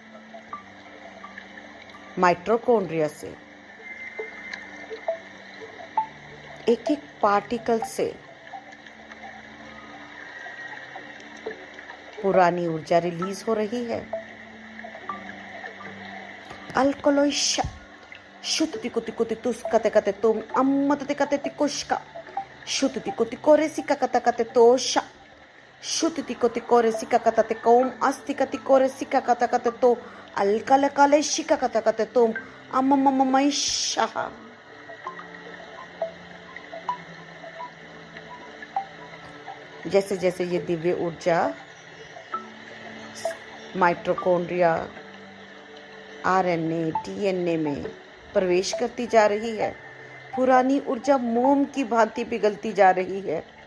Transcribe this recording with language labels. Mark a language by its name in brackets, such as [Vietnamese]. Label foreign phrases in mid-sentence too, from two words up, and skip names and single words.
[Hindi] माइटोकॉन्ड्रिया से, एक एक पार्टिकल से पुरानी ऊर्जा रिलीज हो रही है। अल्कोलोइशा शुद्धि कुति कुति तुस कते कते तुम अम्मतते कते तिकुष्का शुद्धि कुति कोरेसी का कते कते तोषा शुद्धि कुति कोरेसी का कते कौम अस्ति कति कोरेसी का कते तो अलकल कलेशी का कते तुम अम्ममममैशा। जैसे जैसे ये दिव्य ऊर्जा माइटोकॉन्ड्रिया, आरएनए, डीएनए में प्रवेश करती जा रही है, पुरानी ऊर्जा मोम की भांति पिघलती जा रही है।